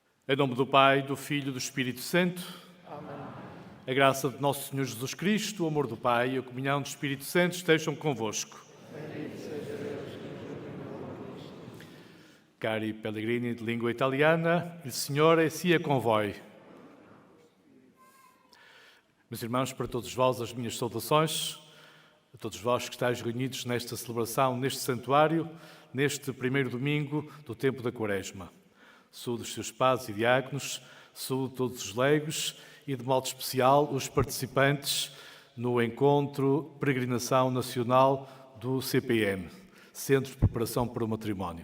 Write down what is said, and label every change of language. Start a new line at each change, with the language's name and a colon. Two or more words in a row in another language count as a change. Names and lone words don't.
Portuguese: Em nome do Pai, do Filho e do Espírito Santo. Amém. A graça de nosso Senhor Jesus Cristo, o amor do Pai e a comunhão do Espírito Santo estejam convosco. Bendito seja Deus que nos iluminou Cristo.
Italian: Cari pellegrini
Portuguese: de língua italiana,
Italian: il Signore sia con voi.
Portuguese: Meus irmãos, para todos vós as minhas saudações, a todos vós que estáis reunidos nesta celebração, neste santuário, neste primeiro domingo do tempo da Quaresma. Saúdo os seus padres e diáconos, saúdo todos os leigos e, de modo especial, os participantes no encontro Peregrinação Nacional do CPM, Centro de Preparação para o Matrimónio.